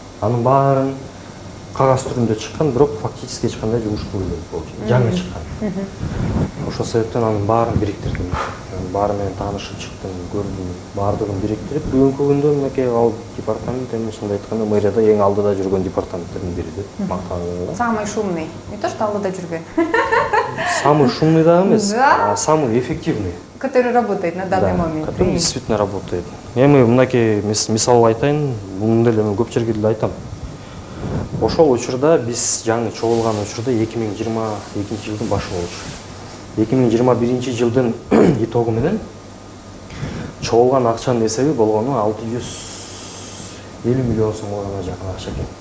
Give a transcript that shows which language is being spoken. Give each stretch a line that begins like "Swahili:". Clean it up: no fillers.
Kyrgyz: Анын баарын кагаз түрүндө чыккан, бирок фактически эч кандай жумуш кылбайт болчу. Жаңы чыккан. Ошол себептен анын баарын бириктирдим. Баары менен таанышып чыктым, көрдүм, баардыгын бириктирип, бүгүнкү күндө мынакей ал департамент эми ушундай айтканда мэрияда эң алдыда жүргөн департаменттердин бири деп мактанып.
Russian: Самый шумный. Не то что
Kyrgyz: алдыда жүргөн.
Russian: Самый шумный
Kyrgyz: да эмес,
Russian: а самый эффективный. Который работает на данный момент. Который действительно работает.
Kyrgyz: Эми мынакей мисал айтайын, муну деле мен көп жерге деле айтам. Ошол учурда биз жаңы чогулган учурда 2022-жылдын башы болчу. 2021 жылдын итогу менен чогулган акчанын эсеби болгону 650 миллион сомго жакын акча экен.